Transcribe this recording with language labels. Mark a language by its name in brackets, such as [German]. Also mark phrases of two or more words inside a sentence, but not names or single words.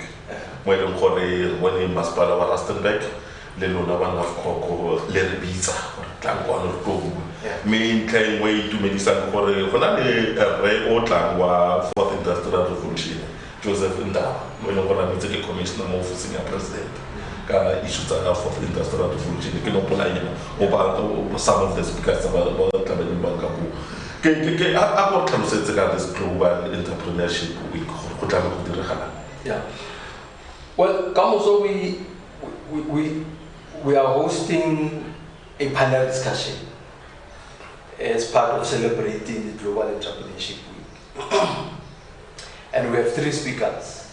[Tswana] Mo e leng gore re bone masepala wa Rustenburg le lona ba Nafco le re bitsa gore tlang kwa no tlo me ntleng wa itumedisa gore go na le re o tlang wa Fourth Industrial Revolution Joseph Ndaba mo e leng gore a ntse ke commissioner mo ofising ya president ka issue tsa Fourth Industrial Revolution ke no pola yena o ba [English] some of the speakers [Tswana] ba tla ba di banka go ke a go tlhalosetse ka [English] this global entrepreneurship week [Tswana] go tla go diragala. [English] Yeah. Well, Kamoso, we are hosting a panel discussion as part of celebrating the Global Entrepreneurship Week. And we have 3 speakers.